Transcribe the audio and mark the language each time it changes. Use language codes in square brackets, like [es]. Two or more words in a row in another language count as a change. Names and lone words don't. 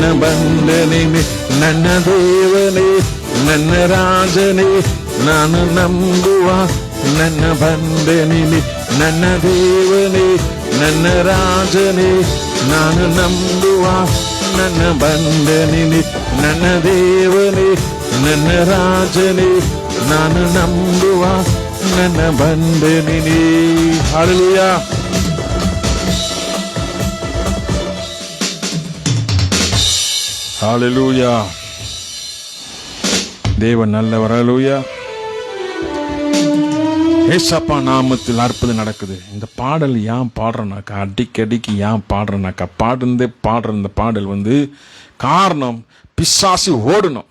[kn] ಬಂಡನಿನೇ ನನ್ನ ದೇವನೇ ನನ್ನ ರಾಜನೇ ನಾನು ನಂಬುವ ನನ್ನ ಬಂಡನಿನೇ ನನ್ನ ದೇವನೇ ನನ್ನ ರಾಜನೇ ನಾನು ನಂಬುವ ನನ್ನ ಬಂಡನಿನೇ ನನ್ನ ದೇವನೇ ನನ್ನ ರಾಜನೇ ನಾನು ನಂಬುವ ನನ್ನ ಬಂಡನಿನೇ. ಹಲ್ಲೆಲೂಯಾ. [ta] ஹல்லேலூயா. தேவன் நல்லவர். ஹல்லேலூயா. ஏசப்பா நாமத்தில் அற்புதம் நடக்குது. இந்த பாடல் ஏன் பாடுறேனாக்கா, அடிக்கடிக்கு ஏன் பாடுறேனாக்கா, பாடுற இந்த பாடல் காரணம் பிசாசு ஓடணும்.